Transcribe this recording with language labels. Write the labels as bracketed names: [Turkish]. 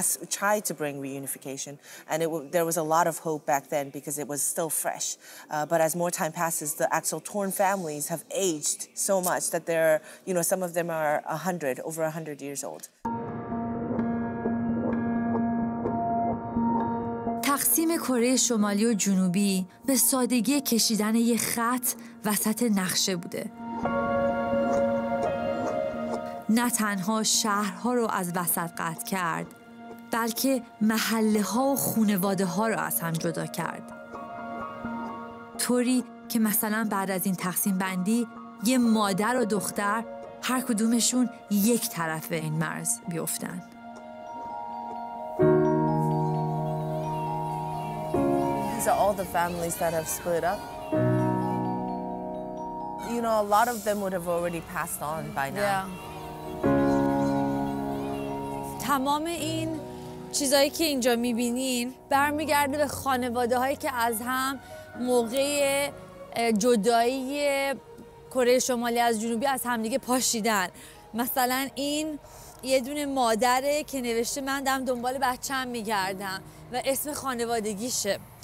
[English] tried to bring reunification, and there was a lot of hope back then because it was still fresh. But as more time passes, the actual torn families have aged so much that they're, some of them are over 100 years old. [Persian] تقسیم کره شمالی و جنوبی به سادگی کشیدن یه خط وسط نقشه بوده. نه تنها شهرها رو از وسط قطع کرد، بلکه محله ها و خانواده ها رو از هم جدا کرد. طوری که مثلا بعد از این تقسیم بندی یه مادر و دختر هر کدومشون یک طرف این مرز بیفتن. [English] These are all the families that have split up. A lot of them would have already passed on by now. Yeah. [Persian] تمام این چیزایی که اینجا میبینین برمیگرده به خانواده هایی که از هم موقع جدایی کره شمالی از جنوبی از همدیگه پاشیدن. مثلا این یه دونه مادره که نوشته من دارم دنبال بچه‌م میگردم و اسم خانوادگیشه.